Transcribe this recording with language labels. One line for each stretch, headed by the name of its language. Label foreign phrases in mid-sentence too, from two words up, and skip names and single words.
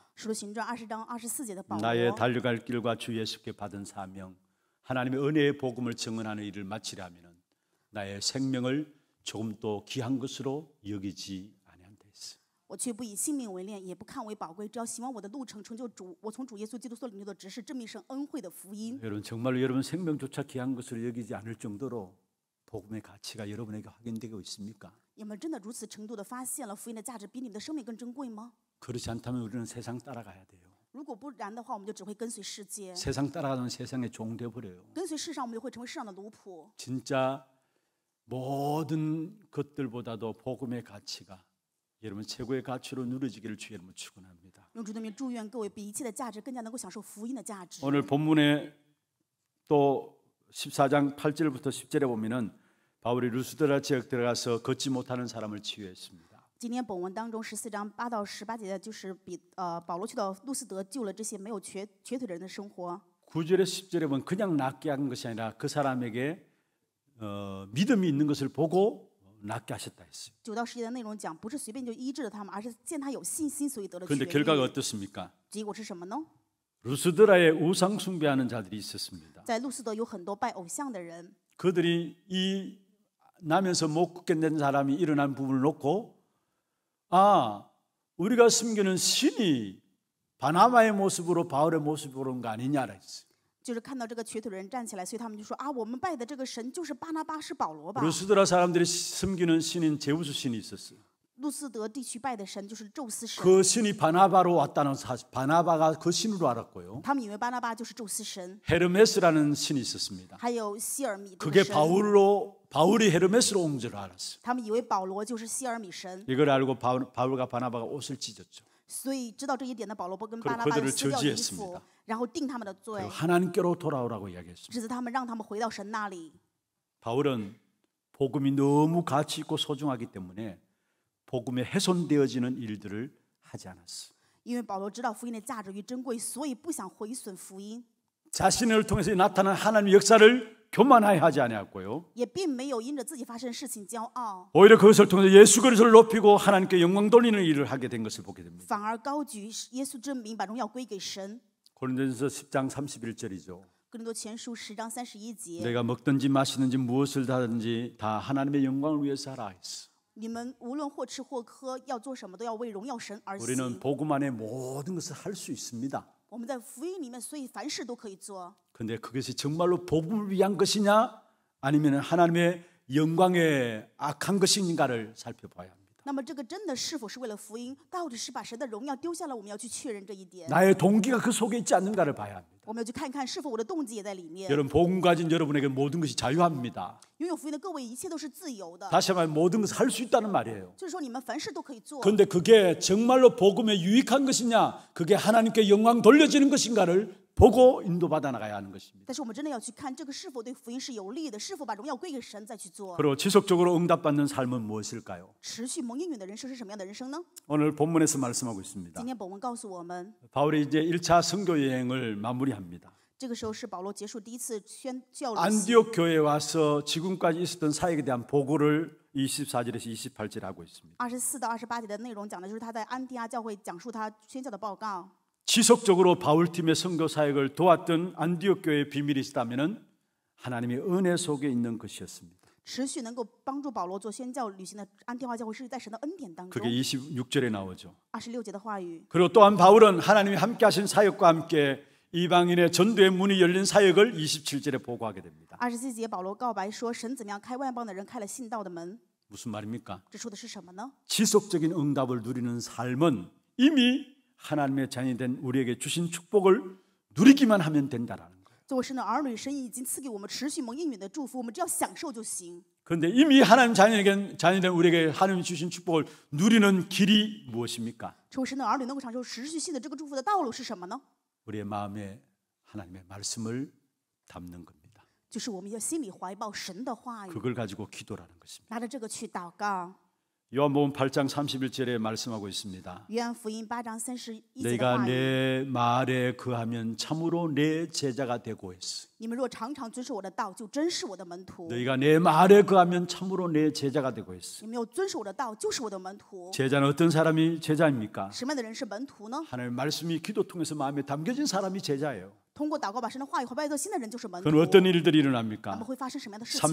Chinese: 使徒行传20章24节的保
Korean: 나의
Chinese: 罗，
Korean: 달려갈 길과 주 예수께 받은 사명 하나님의 은혜의 복음을 증언하는 일을 마치려면 나의 생명을 조금도 귀한 것으로 여기지 아니한다 했어.
Chinese: 我却不以性命为念，也不看为宝贵，只要希望我的路程成就我从主耶稣基督所领受的职事，证明神恩惠的福音。
Korean: 여러분 정말로 여러분 생명조차 귀한 것으로 여기지 않을 정도로 복음의 가치가 여러분에게 확인되고 있습니까?
Chinese: 你们真的如此程度的发现了福音的价值比你们的生命更珍贵吗？
Korean: 그렇지 않다면 우리는 세상 따라가야 돼요.
Chinese: 如果不然的话，我们就只会跟随世界，
Korean: 세상 따라가면 세상의 종 되어버려요.
Chinese: 跟随世上，我们就会成为世上的奴仆。
Korean: 진짜 모든 것들보다도 복음의 가치가 여러분 최고의 가치로 누려지기를 주의 이름으로 축원합니다.
Chinese: 用主的名祝愿各位比一切的价值更加能够享受福音的价值。
Korean: 오늘 본문에 또 14장 8절부터 10절에 보면은 바울이 루스드라 지역 들어가서 걷지 못하는 사람을 치유했습니다.
Chinese: 今天本文当中14章8到18节的就是保罗去到路斯德救了这些没有瘸腿的人的生活。
Korean: 9절에 10절에 보면 그냥 낫게 한 것이 아니라 그 사람에게 믿음이 있는 것을 보고 낫게 하셨다 했어요.
Chinese: 9 到10节的内容讲，不是随便就医治了他们，而是见他有信心，所以得了痊
Korean: 그런데 결과가
Chinese: 愈。
Korean: 어떻습니까?
Chinese: 结果是什么呢？
Korean: 루스드라에 우상 숭배하는 자들이 있었습니다.
Chinese: 在路斯德有很多拜偶像的人，
Korean: 그들이 이 나면서 못 걷겠는 사람이 일어난 부분을 놓고 우리가 숨기는 신이 바나바의 모습으로 바울의 모습으로 온 거 아니냐라 했어요.
Chinese: 就是看到这个瘸腿的人站起来，所以他们就说我们拜的这个神就是巴拿巴，是保罗吧？
Korean: 루스드라 사람들이 숨기는 신인 제우스 신이 있었어요.
Chinese: 路斯德地区拜的神就是宙斯神，
Korean: 그 신이 바나바로 왔다는 사실, 바나바가 그 신으로 알았고요.
Chinese: 他们以为巴拿巴就是宙斯神，
Korean: 헤르메스라는 신이 있었습니다.
Chinese: 还有希尔米这
Korean: 그게
Chinese: 个神，
Korean: 바울이 헤르메스로 온 줄 알았어요.
Chinese: 他们以为保罗就是希尔米神，
Korean: 이걸 알고 바울과 바나바가 옷을 찢었죠.
Chinese: 所以知道这一点的保罗跟
Korean: 그리고
Chinese: 巴拿巴
Korean: 그들을
Chinese: 撕掉衣
Korean: 저지했습니다
Chinese: 服，然后定他们的罪
Korean: 그리고 ， 하나님께로 돌아오라고 이야기했습니다.
Chinese: 指责他们，让他们回到神那里。
Korean: 바울은 복음이 너무 가치 있고 소중하기 때문에 복음에 훼손되어지는 일들을 하지 않았어.
Chinese: 因为保罗知道福音的价值与珍贵，所以不想毁损福音，
Korean: 자신을 통해서 나타난 하나님의 역사를 교만하게 하지 아니었고요.
Chinese: 也并没有因着自己发生的事情骄傲，
Korean: 오히려 그것을 통해서 예수 그리스도를 높이고 하나님께 영광 돌리는 일을 하게 된 것을 보게 됩니다.
Chinese: 反而高举耶稣之名，把荣耀归给神。
Korean: 고린도전서 10장 31절이죠.
Chinese: 哥林多前书10章31节，
Korean: 내가 먹든지 마시든지 무엇을 하든지 다 하나님의 영광을 위해서 하라 했어.
Chinese: 你们无论或吃或喝，要做什么都要为荣耀神而
Korean: 우리는
Chinese: 行。
Korean: 복음 안에 모든 것을 할 수 있습니다.
Chinese: 我们在福音里面，所以凡事都可以做。
Korean: 그런데 그것이 정말로 복음을 위한 것이냐 아니면 하나님의 영광에 악한 것인가를 살펴봐야 합니다.
Chinese: 那么这个真的是否是为了福音，到底是把神的荣耀丢下了？我们要去确认这一点。
Korean: 나의 동기가 그 속에 있지 않는가를 봐야 합니다.
Chinese: 我们要去看看是否我的动机也在里面。
Korean: 여러분 복음 가진 여러분에게 모든 것이 자유합니다.
Chinese: 拥有福音的各位，一切都是自由的，
Korean: 다시 말해 모든 것을 할 수 있다는 말이에요.
Chinese: 就是说你们凡事都可以做。
Korean: 그런데 그게 정말로 복음에 유익한 것이냐 그게 하나님께 영광 돌려지는 것인가를 보고 인도받아 나가야 하는 것입니다.
Chinese: 但是我们真的要去看这个是否对福音是有利的，是否把荣耀归给神再去做。
Korean: 그리고 지속적으로 응답받는 삶은 무엇일까요?
Chinese: 持续蒙应允的人生是什么样的人生呢？
Korean: 오늘 본문에서 말씀하고 있습니다.
Chinese: 今天本文告诉我们，
Korean: 바울이 이제 1차 선교 여행을 마무리합니다.
Chinese: 这个时候是保罗结束第一次宣教旅行。
Korean: 안디옥 교회에 와서 지금까지 있었던 사역에 대한 보고를 24절에서 28절 하고 있습니다.
Chinese: 24 到28节的内容讲的就是他在安提阿教会讲述他宣教的报告。
Korean: 지속적으로 바울팀의 선교 사역을 도왔던 안디옥 교회의 비밀이 있다면은 하나님의 은혜 속에 있는 것이었습니다.
Chinese: 持续能够帮助保罗做宣教旅行的安提阿教会是在神的恩典当中。
Korean: 그게 26절에 나오죠.
Chinese: 26 节的话语。
Korean: 그리고 또한 바울은 하나님이 함께 하신 사역과 함께 이방인의 전도의 문이 열린 사역을 27절에 보고하게 됩니다.
Chinese: 27 节保罗告白说，神怎么样开外邦的人开了信道的门。
Korean: 무슨 말입니까?
Chinese: 这说的是什么呢？
Korean: 지속적인 응답을 누리는 삶은 이미 하나님의 자녀이 된 우리에게 주신 축복을 누리기만 하면 된다라는 거예요.
Chinese: 作为神的儿女，神已经赐给我们持续蒙应允的祝福，我们只要享受就行。
Korean: 그런데 이미 하나님 자녀이 된 우리에게 하나님이 주신 축복을 누리는 길이 무엇입니까?
Chinese: 成为神的儿女能够享受持续性的这个祝福的道路是什么呢？
Korean: 우리의 마음에 하나님의 말씀을 담는 겁니다.
Chinese: 就是我们要心里怀抱神的话语，
Korean: 그걸 가지고 기도라는 것입니다.
Chinese: 拿着这个去祷告。
Korean: 요한복음 8장 31절에 말씀하고 있습니다.
Chinese: 约翰福音8章31节的
Korean: 내가
Chinese: 话语，
Korean: 내 말에 거하면 참으로 내 제자가 되고 있어.
Chinese: 你们若常常遵守我的道，就真是我的门徒。
Korean: 너희가 내 말에 거하면 참으로 내 제자가 되고 있어.
Chinese: 你们要遵守我的道，就是我的门徒。
Korean: 제자는 어떤 사람이 제자입니까?
Chinese: 什么样的人是门徒呢？
Korean: 하나님의 말씀이 기도 통해서 마음에 담겨진 사람이 제자예요.
Chinese: 通过祷告把神的话语怀抱在心的人就是门徒。
Korean: 그건 어떤 일들이
Chinese: 那么
Korean: 일어납니까?
Chinese: 会发生什么样的事情呢？